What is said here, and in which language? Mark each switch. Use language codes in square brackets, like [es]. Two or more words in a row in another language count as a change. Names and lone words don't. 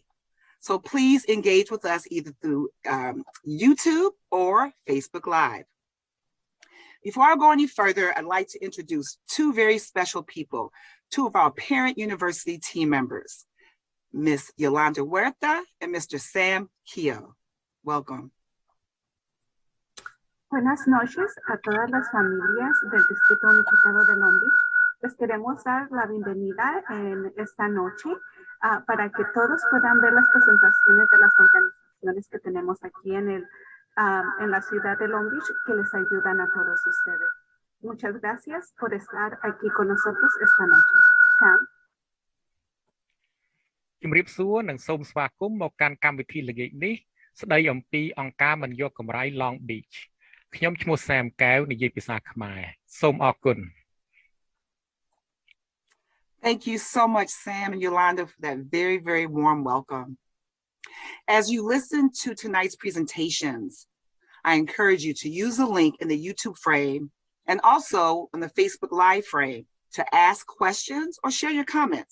[en] So please engage with us either through YouTube or Facebook Live. Before I go any further, I'd like to introduce two very special people, two of our Parent University team members, Ms. Yolanda Huerta and Mr. Sam CHA. Welcome. [es] Buenas noches a todas las familias del Distrito Unificado de Long Beach. Les queremos dar la bienvenida en esta noche para que todos puedan ver las presentaciones de las organizaciones que tenemos aquí en la ciudad de Long Beach que les ayudan a todos ustedes. Muchas gracias por estar aquí con nosotros esta noche. Sam. [km] ជំរាបសួរនិងសូមស្វាគមន៍មកកាន់កម្មវិធីល្ងាចនេះស្ដីអំពីអង្គការមិនយកកម្រៃ Long Beach ខ្ញុំឈ្មោះ Sam កែវនិយាយភាសាខ្មែរសូមអរគុណ [en] Thank you so much, Sam and Yolanda, for that very, very warm welcome. As you listen to tonight's presentations, I encourage you to use the link in the YouTube frame and also on the Facebook Live frame to ask questions or share your comments.